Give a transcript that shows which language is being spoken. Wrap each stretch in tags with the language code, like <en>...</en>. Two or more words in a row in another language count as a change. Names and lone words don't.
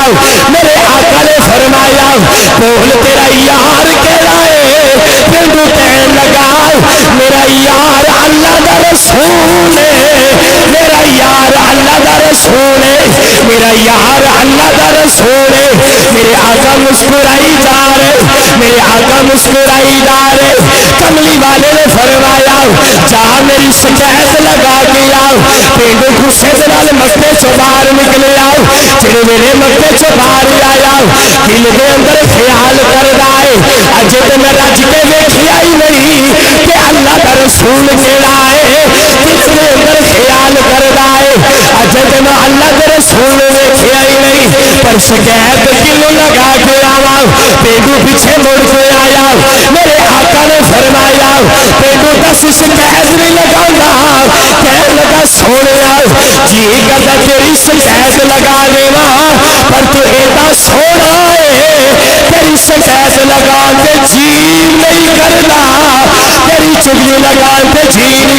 <pa>میرے آقا نے فرمایا بول تیرا یار کیڑا ہے پینڈو کہن لگا میرا یار اللہ دا رسول ہے میرا یار اللہ دا رسول ہے میرا یار اللہ دا رسول ہے میرے آقا مسکرائی جا رہے میرے آقا مسکرائی جا رہے کملی والے نے فرمایا جا میری شکایت لگا کے آؤ پینڈو غصے سے نال مکے چوں باہر نکلے آؤ جڑے میرے مکے چوں باہر آیا دل دے اندر خیال کردا ہے اج تے میں رج کے ویکھیا ہی نہیں کہ اللہ دا رسول کیڑا ہے دل دے اندر خیال کردا ہے اج تے میں اللہ دے رسول ویکھیا ہی نہیں پر شکایت کیوں لگا کے آواں پینڈو پیچھے مڑ کے آیا میرے آقا نے فرمایا پینڈو دس شکایت نہیں لگاؤں کہنے لگا سونیا جی کردا تیری شکایت لگا دیواں پر تو ایڈا سونا ہے تیری شکایت لگا کے جی نہیں کردا تیری چگلی لگا کے جی نہیں</pa>